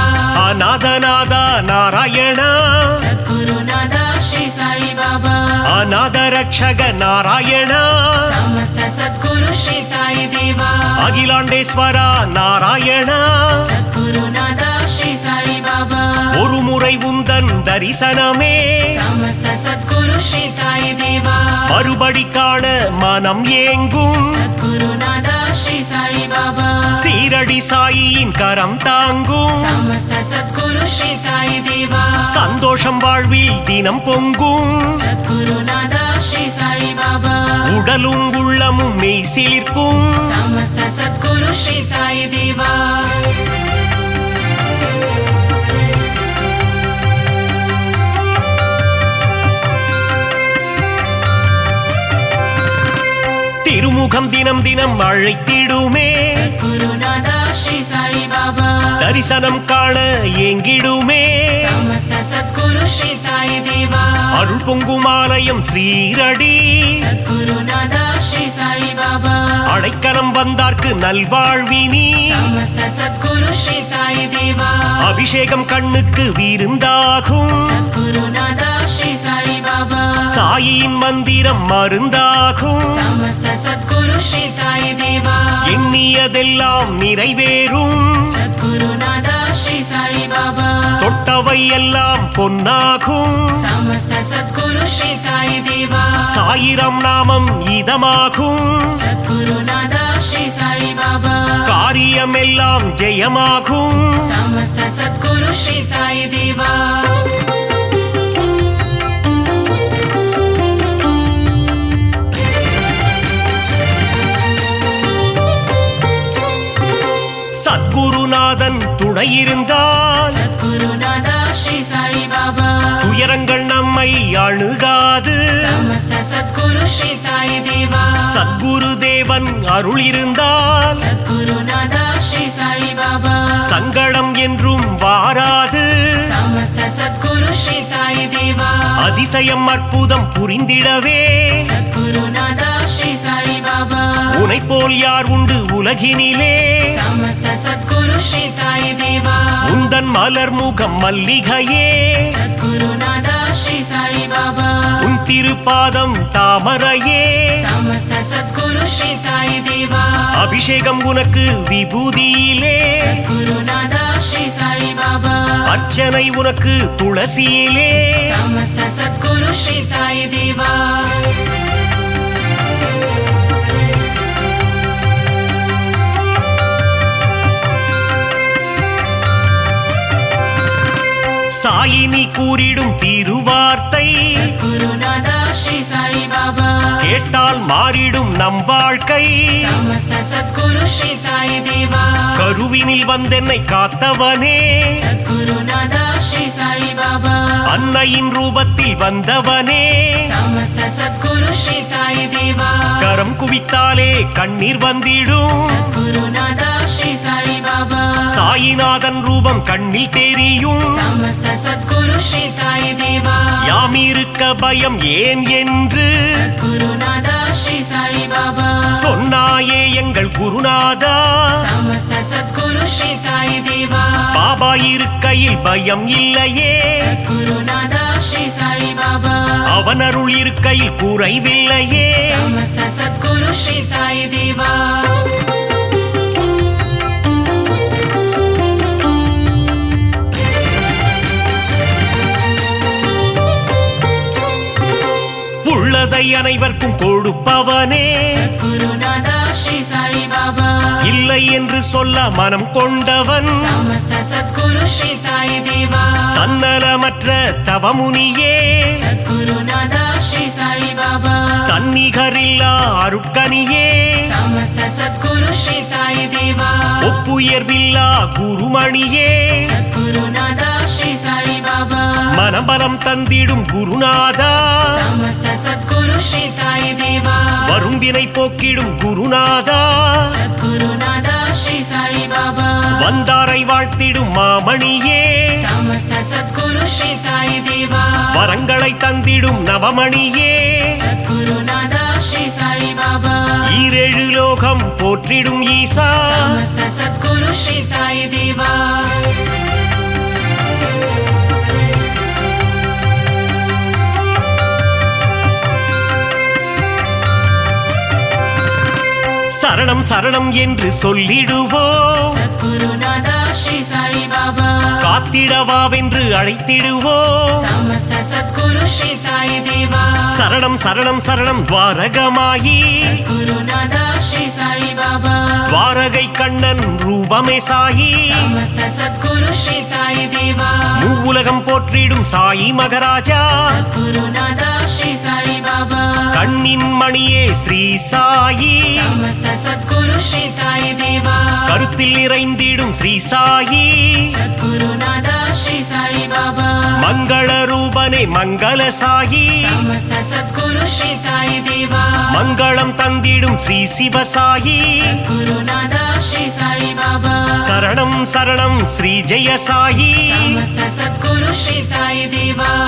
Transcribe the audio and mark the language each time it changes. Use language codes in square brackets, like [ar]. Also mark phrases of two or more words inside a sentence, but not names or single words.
[ta] அனாதனாத நாராயண [hi] सद्गुरु नादा श्री साई बाबा [ta] அனாத ரட்சக நாராயண [hi] समस्त सद्गुरु श्री साई देवा [ta] அகிலாண்டேஸ்வர நாராயಣ [hi] सद्गुरु नादा श्री साई बाबा [ta] ஒரு முறை உந்தன் தரிசனமே [hi] समस्त सद्गुरु श्री साई देवा [ta] மறுபடி காண மனம் ஏங்கும் [hi] सद्गुरु नादा श्री साई बाबा [ta] சீரடி சாயியின் கரம் தாங்கும் [hi] समस्त सद्गुरु श्री साई देवा [ta] சந்தோஷம் வாழ்வில் தினம் பொங்கும் [hi] सद्गुरु नादा श्री साई बाबा [ta] உடலும் உள்ளமும் மெய் சிலிர்க்கும் [hi] समस्त सद्गुरु श्री साई देवा [ta] திருமுகம் தினம் தினம் அழைத்திடுமே [hi] सद्गुरु नादा श्री साई बाबा [ta] தரிசனம் காண ஏங்கிடுமே [hi] समस्त सद्गुरु श्री साई देवा [ta] அருள் பொங்கும் ஆலயம் ஸ்ரீரடி [hi] सद्गुरु नादा श्री साई बाबा [ta] அடைக்கலம் வந்தார்க்கு நல்வாழ்வினி [hi] समस्त सद्गुरु श्री साई देवा [ta] அபிஷேகம் கண்ணுக்கு விருந்தாகும் [hi] सद्गुरु नादा श्री साई बाबा [ta] சாயியின் மந்திரம் மருந்தாகும் [hi] समस्त सद्गुरु श्री साई देवा [ta] எண்ணியதெல்லாம் நிறைவேறும் [hi] सद्गुरु नादा श्री साई बाबा [ta] தொட்டவை எல்லாம் பொன்னாகும் [hi] समस्त सद्गुरु श्री साई देवा [ta] சாயிரம் நாமம் இதமாகும் [hi] सद्गुरु नादा श्री साई बाबा [ta] காரியமெல்லாம் ஜெயமாகும் [hi] समस्त सद्गुरु श्री साई देवा [ta] சத்குருநாதன் துணையிருந்தால் [hi] सद्गुरु नादा श्री साई बाबा [ta] துயரங்கள் நம்மை அணுகாது [hi] समस्त सद्गुरु श्री साई देवा [ta] சத்குரு தேவன் அருள் இருந்தால் [hi] सद्गुरु नादा श्री साई बाबा [ta] சங்கடம் என்றும் வாராது [hi] समस्त सद्गुरु श्री साई देवा [ta] அதிசயம் அற்புதம் புரிந்திடவே [hi] सद्गुरु नादा श्री साई बाबा [ta] உனை போல் யார் உண்டு உலகினிலே [hi] समस्त सद्गुरु श्री साई देवा [ta] உந்தன் மலர் முகம் மல்லிகையே [hi] सद्गुरु नादा श्री साई बाबा [ta] உன் திருப்பாதம் தாமரையே [hi] समस्त सद्गुरु श्री साई देवा [ta] அபிஷேகம் உனக்கு விபூதியிலே [hi] सद्गुरु नादा श्री साई बाबा [ta] அர்ச்சனை உனக்கு துளசியிலே [hi] समस्त सद्गुरु श्री साई देवा [ta] சாயினி கூறிடும் திருவார்த்தை [hi] सद्गुरु नादा श्री साई बाबा [ta] கேட்டால் மாறிடும் நம் வாழ்க்கை [hi] समस्त सद्गुरु श्री साई देवा [ta] கருவினில் வந்தென்னை காத்தவனே [hi] सद्गुरु नादा श्री साई बाबा [ta] அன்னையின் ரூபத்தில் வந்தவனே [hi] समस्त सद्गुरु श्री साई देवा [ta] கரம் குவித்தாலே கண்ணீர் வந்திடும் [hi] सद्गुरु नादा श्री साई बाबा [ta] சாயிநாதன் ரூபம் கண்ணில் தெரியும் [hi] समस्त सद्गुरु श्री साई देवा [ta] யாமிருக்க பயம் ஏன் என்று [hi] सद्गुरु नादा श्री साई बाबा [ta] சொன்னாயே எங்கள் குருநாதா [hi] समस्त सद्गुरु श्री साई देवा [ta] பாபா இருக்கையில் பயம் இல்லையே [hi] सद्गुरु नादा ஸ்ரீ சாயி பாபா [ta] அவன் அருள் இருக்கையில் குறைவில்லையே [hi] समस्त सद्गुरु श्री साई देवा [ta] உள்ளதை அனைவருக்கும் கொடுப்பவனே [hi] सद्गुरुनाथ श्री साई बाबा [ta] இல்லை என்று சொல்ல மனம் கொண்டவன் [hi] समस्त सद्गुरु श्री साई देवा [ta] தன்னலமற்ற தவமுனியே [hi] सद्गुरुनाथ श्री साई बाबा [ta] தன்னிகரில்லா அருட்கனியே [hi] समस्त सद्गुरु श्री साई देवा [ta] ஒப்புயர்வில்லா குருமணியே [hi] सद्गुरुनाथ श्री साई बाबा [ta] மனபலம் தந்திடும் குருநாதா [hi] समस्त सद्गुरु श्री साई देवा [ta] வரும் வினை போக்கிடும் குருநாதா [hi] सद्गुरुनाथ श्री साई बाबा [ta] வந்தாரை வாழ்த்திடும் மாமணியே [hi] समस्त सद्गुरु श्री साई देवा [ta] வரங்களை தந்திடும் நவமணியே [hi] सद्गुरुनाथ श्री साई बाबा [ta] ஈரேழு லோகம் போற்றிடும் ஈசா [hi] समस्त सद्गुरु श्री साई देवा [ta] சரணம் சரணம் என்று சொல்லிடுவோம் [hi] सद्गुरुनाथ श्री साई बाबा [ta] காத்திடவாவென்று அழைத்திடுவோம் [hi] समस्त सद्गुरु श्री साई देवा [ta] சரணம் சரணம் சரணம் துவாரகமாயி [hi] सद्गुरुनाथ श्री साई बाबा [ta] துவாரகை கண்ணன் ரூபமே சாயி [hi] समस्त सद्गुरु श्री साई देवा [ta] மூவுலகம் போற்றிடும் சாயி மகராஜா [hi] सद्गुरुनाथ श्री साई बाबा [ta] கண்ணின் மணியே ஸ்ரீ சாயி [hi] समस्त सद्गुरु श्री साई देवा [ta] கருத்தில் நிறைந்திடும் ஸ்ரீ சாயி [hi] सद्गुरुनाथ श्री साई बाबा [ta] மங்கள ரூபனே மங்கள சாயி [hi] समस्त सद्गुरु श्री साई देवा [ta] மங்களம் தந்திடும் ஸ்ரீ சிவசாயி [hi] सद्गुरुनाथ श्री साई बाबा [ta] சரணம் சரணம் ஸ்ரீ ஜெய சாயி [hi] समस्त सद्गुरु श्री साई देवा